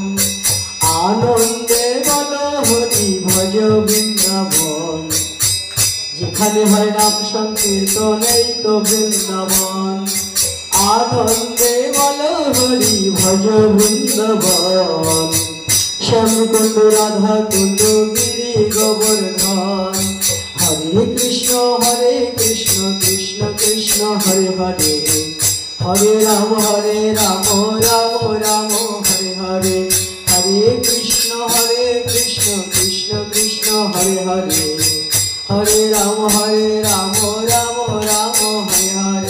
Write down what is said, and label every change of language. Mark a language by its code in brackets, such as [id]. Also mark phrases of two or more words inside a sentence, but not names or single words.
[bn] আনন্দে বলো হরি ভজ বৃন্দাবন যেখানে হয় নাম সংকীর্তন এই তো বৃন্দাবন। আনন্দে বলো হরি ভজ বৃন্দাবন। শ্যামকুণ্ড রাধা কুণ্ড গিরি গোবর্ধন। [sa] হরে কৃষ্ণ কৃষ্ণ কৃষ্ণ হরে হরে হরে রাম রাম রাম হরে হরে। হরে কৃষ্ণ কৃষ্ণ কৃষ্ণ হরে হরে হরে রাম রাম রাম হরে হরে।